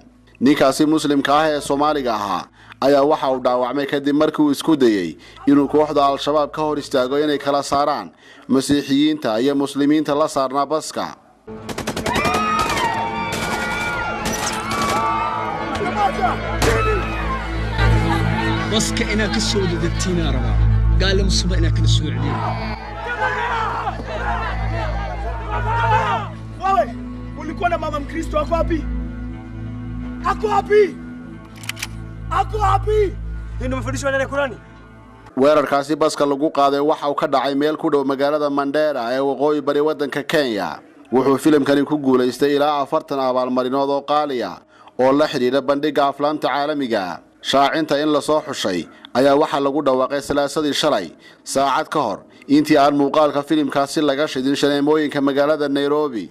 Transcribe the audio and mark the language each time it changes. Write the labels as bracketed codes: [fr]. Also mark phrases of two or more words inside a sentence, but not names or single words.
[so] ninkaasi muslimka ah ee Soomaaliga ahaa ayaa waxa uu dhaawacmay kadib markii uu isku dayay inuu kooxda al-shabaab ka hor istaago inay kala saaraan masiixiyiinta iyo muslimiinta la saarnaa baska. baska ina ka soo degtina raba gaal muslima ina kala soo celiyay [sw] wewe ulikuwa na mama Mkristo wako wapi? Ako wapi? Ndio mfundisho wa Qur'ani. [so] weerarkaasi baska lagu qaaday waxa uu ka dhacay meel ku dhow magaalada Mandera ee waqooyi bari wadanka Kenya. wuxuu filimkani ku guuleystay ilaa 40 abaalmarinood oo qaaliya oo la xiriira bandhiga aflaamta caalamiga. shaacinta in la soo xushay ayaa waxa lagu dhawaaqay salaasadii shalay saacad ka hor intii aan muuqaalka filimkaasi laga shidin shaneemooyinka magaalada Nairobi.